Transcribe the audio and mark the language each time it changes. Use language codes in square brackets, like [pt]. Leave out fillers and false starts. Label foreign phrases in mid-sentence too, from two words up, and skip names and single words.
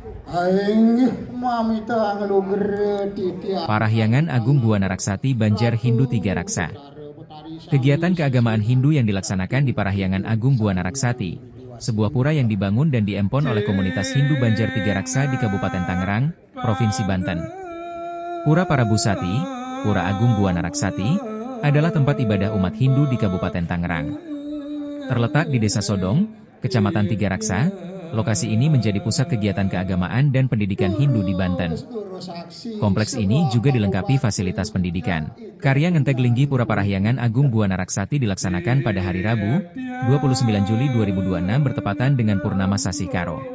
[id] Parahyangan Agung Buana Raksati Banjar Hindu Tiga Raksa. Kegiatan keagamaan Hindu yang dilaksanakan di Parahyangan Agung Buana Raksati, sebuah pura yang dibangun dan diempon oleh komunitas Hindu Banjar Tiga Raksa di Kabupaten Tangerang, Provinsi Banten. Pura Parabusati, Pura Agung Buana Raksati, adalah tempat ibadah umat Hindu di Kabupaten Tangerang. Terletak di Desa Sodong, Kecamatan Tiga Raksa, lokasi ini menjadi pusat kegiatan keagamaan dan pendidikan Hindu di Banten. Kompleks ini juga dilengkapi fasilitas pendidikan. Karya Ngenteg Linggi Pura Parahyangan Agung Buana Raksati dilaksanakan pada hari Rabu, 29 Juli 2026 bertepatan dengan Purnama Sasih Karo.